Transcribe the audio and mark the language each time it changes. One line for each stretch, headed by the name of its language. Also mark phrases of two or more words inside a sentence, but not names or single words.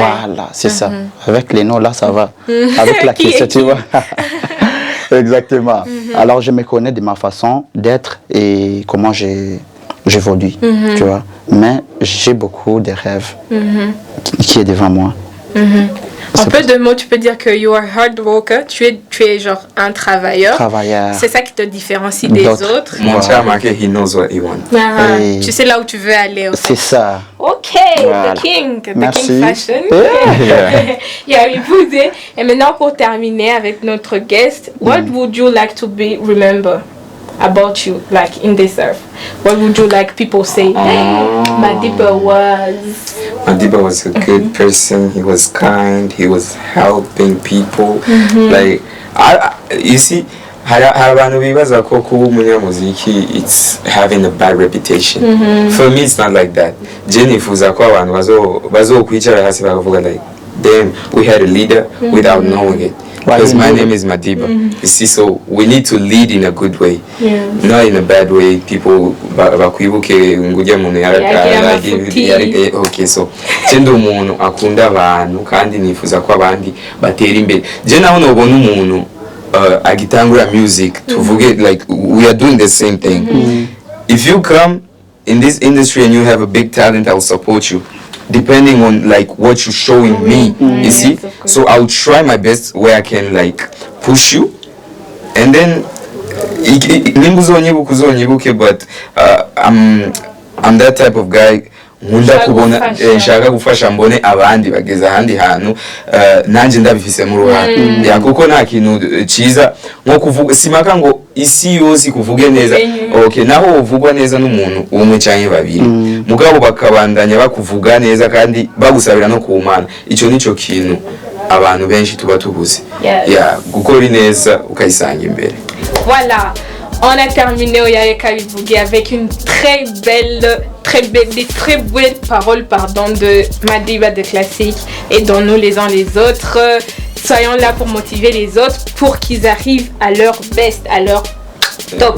French: Voilà, c'est ça. Avec les noms là, ça va. Avec la Qui question, est tu vois. Exactement. Alors je me connais de ma façon d'être et comment j'évolue, tu vois. Mais j'ai beaucoup de rêves qui est devant moi. En peu de mots, tu peux dire que
English: you are hard worker,
French: tu es genre un travailleur. C'est ça qui te différencie des autres. Mon cher marqué,
English: he knows what he wants.
French: Tu sais là où tu veux aller. C'est ça. Ok, Voilà. the King Merci. Fashion.
English: Yeah.
French: Et maintenant pour terminer avec notre guest,
English: what would you like to be remembered about you, like in this earth? What would you like people say? Madiba was a good person. He was kind. He was helping people. Like, you see,
Rundi: abantu bibaza ko kuba umunyamuziki
English: it's having a bad reputation. For me, it's not like that.
Rundi: Nifuza ko abantu bazokwicara hasi bakavuga
English: like, damn, we had a leader without knowing it. Because my name is Madiba. You see, so we need to lead in a good way, not in a bad way.
Rundi: People bakwibuke nguja muntu okay, so cyendo umuntu akunda abantu kandi nifuza ko abandi batera imbere. Je naho nobona umuntu agitangura music tuvuge
English: like we are doing the same thing. If you come in this industry and you have a big talent, I will support you. Depending on like what you're showing me, you see. So I'll try my best where I can like push you, and then but I'm that type of guy.
Rundi: Nkunda kubona nshaka gufasha mbone abandi bageza ahandi hantu nanje ndabifise mu ruhande ya kuko nta kintu ciza nko kuvuga simaka ngo isi yose kuvuge neza okay naho uvugwa neza n'umuntu umwe cyane babiri mugabo bakabandanya bakuvuga neza kandi bagusabira no kumana ico nico kintu abantu benshi tuba tubuze ya gukora neza ukayisanga imbere.
French: Voilà. On a terminé Oyareka Bivugi avec une très belle paroles de Madiba de Classique et dans nous les uns les autres. Soyons là pour motiver les autres pour qu'ils arrivent à leur best, à leur top.